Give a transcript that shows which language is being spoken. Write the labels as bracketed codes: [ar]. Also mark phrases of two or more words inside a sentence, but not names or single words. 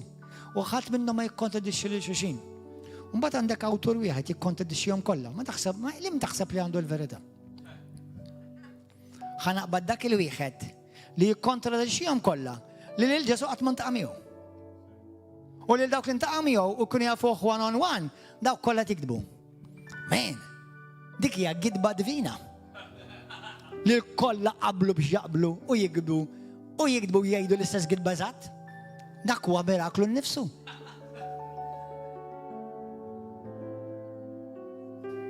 [mt] U ħadd minnhom ma jikkontradixxi lil xulxin. Mbagħad għandek awtur wieħed jikkontradixxihom kollha. Ma lim taħseb li għandu l-verità. Ħanaqbad dak il-wieħed li jikkontradixxihom kollha li lil Ġesu qatt ma ntaqa' miegħu. U lil dawk li ntaqa' miegħu u kun jafuh [en] one on one, [mt] dawk kollha tikdbu. Men, dik hija gidba divina. Li kollha qablu biex jaqblu u jikdbu jgħidu l-istess gidba eżatt. Dak huwa miraklu nnifsu.